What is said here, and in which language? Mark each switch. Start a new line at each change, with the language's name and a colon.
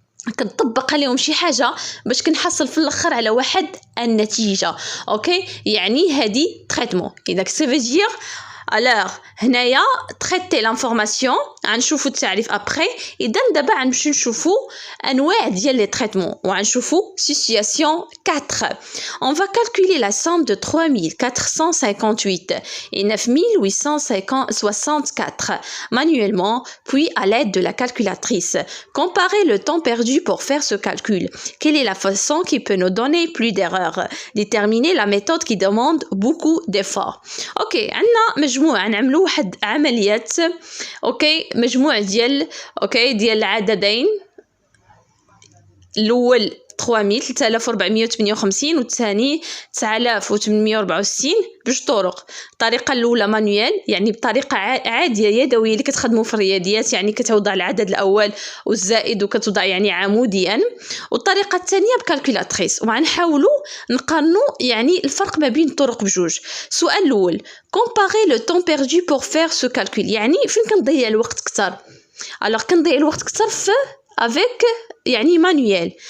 Arabic: كنطبق عليهم شي حاجه باش كنحصل في الاخر على واحد النتيجه. اوكي يعني هذه تريتمون. اذا سيفيدير الوغ هنايا تريتي لانفورماسيون غنشوفوا التعريف ابري. اذا دابا غنمشيو نشوفوا انواع ديال لي تريتمون وغنشوفوا سيتوياسيون 4.
French: on va calculer la somme de 3458 et 9864 manuellement puis à l'aide de la calculatrice. Comparez le temps perdu pour faire ce calcul. Quelle est la façon qui peut nous donner plus d'erreurs? Déterminer la méthode qui demande beaucoup d'efforts.
Arabic: اوكي عندنا مجموعه نعملوا واحد عمليات. اوكي مجموع ديال ديال العددين. الاول 3458 والثاني 9864 بجوج طرق. الطريقه الاولى مانويل يعني بطريقه عاديه يدويه اللي كتخدموا في الرياضيات، يعني كتوضع العدد الاول والزائد وكتوضع يعني عموديا. والطريقه الثانيه بكالكولاتريس. وغنحاولوا نقارنوا يعني الفرق ما بين الطرق بجوج. السؤال الاول
French: comparer le temps perdu pour faire ce calcul،
Arabic: يعني فين كنضيع الوقت اكثر. alors كنضيع الوقت اكثر في avec يعني manuel.